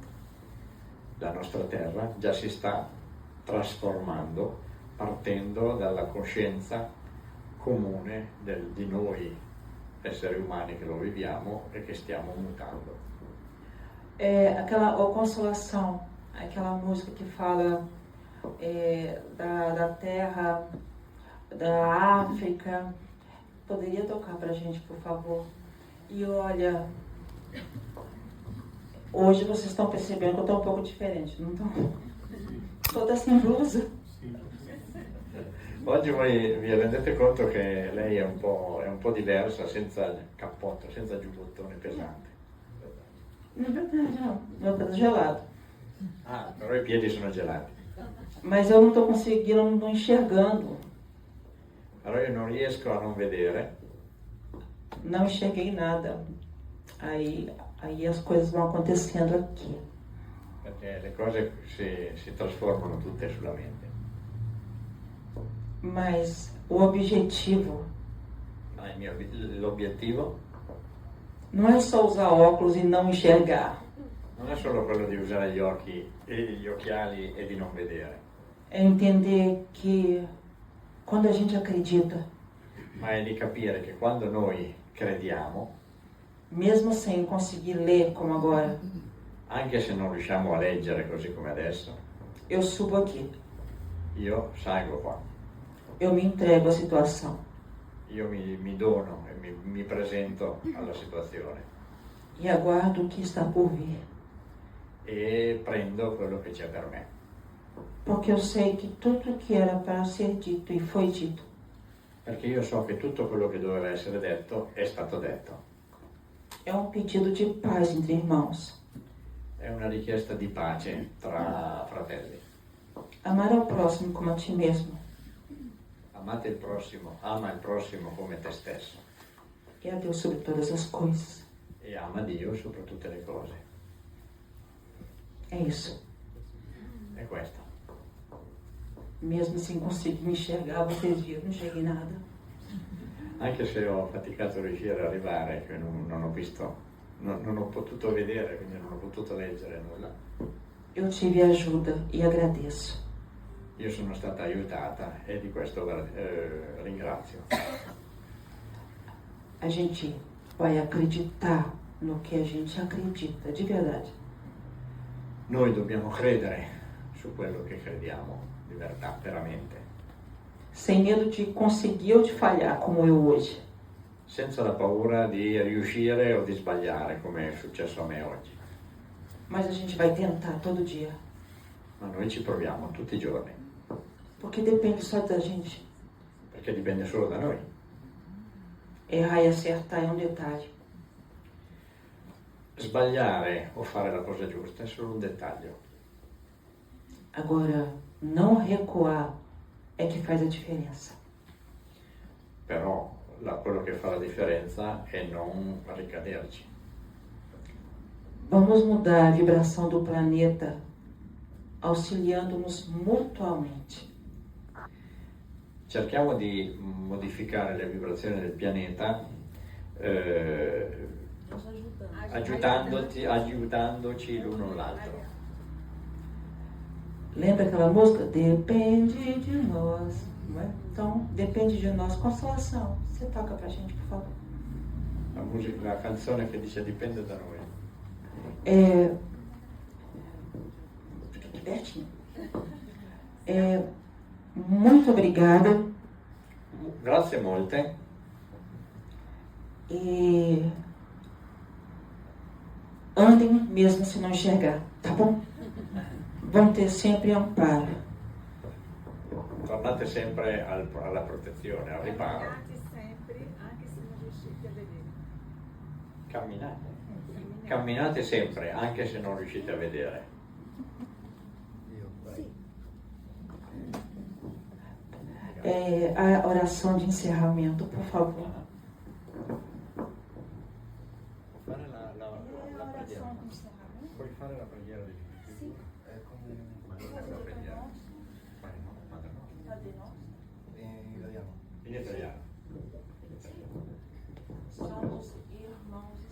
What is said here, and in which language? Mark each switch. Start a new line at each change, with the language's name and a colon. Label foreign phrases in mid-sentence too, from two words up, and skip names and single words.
Italian: La nostra terra già si sta trasformando partendo dalla coscienza comune di noi esseri umani che lo viviamo e che stiamo mutando.
Portuguese: Aquela consolação, aquela música que fala da terra, da África, poderia tocar pra gente, por favor? E olha, hoje vocês estão percebendo que eu estou um pouco diferente, não estão? Toda sem blusa.
Italian: Oggi voi vi rendete conto che lei è un po' diversa, senza cappotto, senza giubbottone pesante.
Portuguese: Não é verdade, não. Meu pé tá gelado.
Italian: Ah, però i piedi sono gelati.
Portuguese: Mas eu não estou conseguindo, não estou enxergando.
Italian: Allora io non riesco a non vedere,
Portuguese: Não enxerguei nada. Aí as coisas vão acontecendo aqui.
Italian: perché le cose si trasformano tutte sulla mente.
Portuguese: Mas o objetivo
Italian: Ma l'obiettivo
Portuguese: não é só usar óculos e não enxergar.
Italian: non è solo quello di usare gli occhiali e di non vedere,
Portuguese: É entender que quando a gente acredita,
Italian: ma è di capire che quando noi crediamo,
Portuguese: mesmo sem conseguir ler como agora,
Italian: anche se non riusciamo a leggere così come adesso,
Portuguese: eu subo aqui.
Italian: io salgo qua,
Portuguese: Eu me entrego à situação.
Italian: io mi dono e mi presento alla situazione
Portuguese: E aguardo o que está por vir.
Italian: e prendo quello che c'è per me,
Portuguese: Porque eu sei que tudo que era para ser dito e foi dito.
Italian: perché io so che tutto quello che doveva essere detto è stato detto.
Portuguese: É um pedido de paz entre irmãos.
Italian: È una richiesta di pace tra fratelli.
Portuguese: Amar ao próximo como a ti mesmo.
Italian: Amate il prossimo, ama il prossimo come te stesso
Portuguese: E a Deus sobre todas as coisas.
Italian: e ama Dio sopra tutte le cose.
Portuguese: É isso.
Italian: È questo.
Portuguese: Mesmo sem conseguir me enxergar, vocês viram, não enxerguei nada.
Italian: Anche se ho faticato a riuscire ad arrivare, che non ho visto, non ho potuto vedere, quindi non ho potuto leggere nulla,
Portuguese: Eu tive ajuda e agradeço.
Italian: io sono stata aiutata e di questo ringrazio.
Portuguese: A gente vai acreditar no que a gente acredita, de verdade.
Italian: Noi dobbiamo credere su quello che crediamo, di verità, veramente,
Portuguese: Sem medo de conseguir ou de falhar, como eu hoje.
Italian: senza la paura di riuscire o di sbagliare, come è successo a me oggi.
Portuguese: Mas a gente vai tentar todo dia.
Italian: Ma noi ci proviamo tutti i giorni,
Portuguese: Porque depende só da gente.
Italian: perché dipende solo da noi.
Portuguese: Errar e acertar é um detalhe.
Italian: Sbagliare o fare la cosa giusta è solo un dettaglio.
Portuguese: Agora, não recuar é que faz a diferença.
Italian: Però quello che fa la differenza è non ricaderci.
Portuguese: Vamos mudar a vibração do planeta, auxiliando-nos mutuamente.
Italian: Cerchiamo di modificare le vibrazioni del pianeta aiutandoci l'uno l'altro.
Portuguese: Lembra aquela música? Depende de nós. Não é? Então, depende de nós. Consolação. Você toca pra gente, por favor.
Italian: La canzone che dice dipende da noi.
Portuguese: Fica aqui pertinho. Muito obrigada.
Italian: Grazie molte.
Portuguese: E andem mesmo se não enxergar, tá bom? Vão ter sempre amparo.
Italian: Tornate sempre alla protezione, al riparo. Camminate sempre, anche se non riuscite a vedere. Camminate. Camminate sempre, anche se non riuscite a vedere.
Portuguese: A oração de encerramento, por favor.
Italian: Puoi fare la preghiera. Puoi fare la preghiera di sì. È come la preghiera. In italiano.
Portuguese: Somos irmãos